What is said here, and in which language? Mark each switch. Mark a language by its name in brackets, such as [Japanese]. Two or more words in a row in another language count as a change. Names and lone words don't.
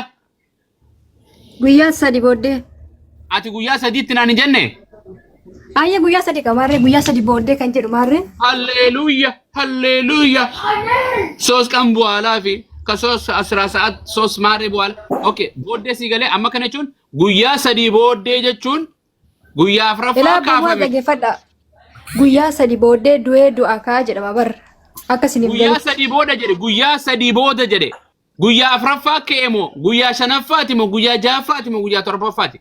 [Oromo] Guyyaa sadi booddee. ati guyyaa sadiitti naan hin jenne Ayya guyyaa sadi qamarree guyyaa sadi booddee kan jedhu maarree. halleluuya [Amharic] ሶስት ቀን በኋላ [Oromo] fi [Amharic] ከሶስት 10 ሰዓት 3 ማሬ በኋላ ኦኬ [Oromo] booddee ሲገለ amma kana jechuun guyyaa sadii booddee jechuun guyyaa afraffaa Ilaa bu'aa kaafame dhaggeeffadha. Guyyaa sadi booddee du'ee du'a kaa jedhama bar. Akkasiniif guyyaa sadii booda jedhe guyyaa sadii booda jedhe guyyaa afraffaa ka'eemo guyyaa shanaffaati moo guyyaa jahaffaati moo guyyaa torbaffaati